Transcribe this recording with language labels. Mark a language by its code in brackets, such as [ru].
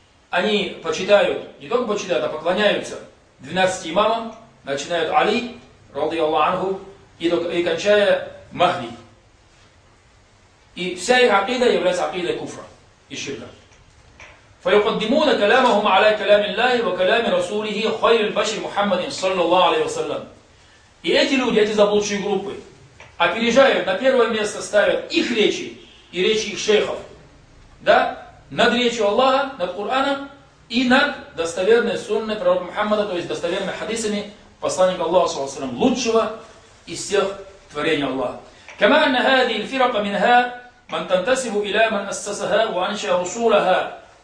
[ru] Они почитают, не только почитают, а поклоняются 12 имамам, начинают Али, ради Аллаху анху, и кончая Махди. И вся их акида является акидой куфра и ширка. [ar] فيقدمون كلامهم على كلام الله وكلام رسوله خير البشر محمد صلى الله عليه وسلم. [ru] И эти люди, эти заблудшие группы, опережают, на первое место ставят их речи и речи их шейхов, да, над речью Аллаха, над Кораном и над достоверной сунной пророка Мухаммада, то есть достоверными хадисами посланника Аллаха, [ar] صلى الله عليه وسلم, [ru] лучшего из всех творений Аллаха. [ar] كما أن هذه الفرق منها من تنتسب إلى من أسسها وأنشأ رسولها.